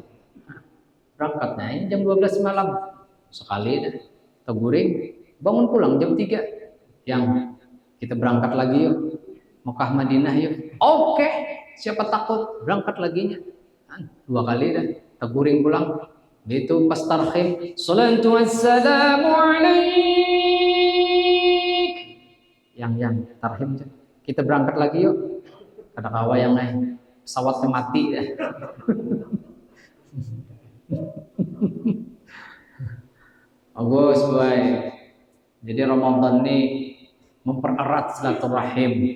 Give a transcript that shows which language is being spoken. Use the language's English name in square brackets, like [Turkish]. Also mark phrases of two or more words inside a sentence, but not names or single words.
[Banjar] Berangkatnya jam 12 malam sekali dah. Teguring, bangun pulang jam 3. Yang kita berangkat lagi yuk. Mekah Madinah yuk. Oke, siapa takut berangkat laginya. 2 kali dah. Teguring pulang. Itu pas tarhim. [Arabic] الصلاة والسلام عليك. [Banjar] Yang tarhim. Kita berangkat lagi yuk. Ada kawa yang pesawatnya mati dah. Bagus, boy. Jadi Ramadan ini mempererat silaturahim.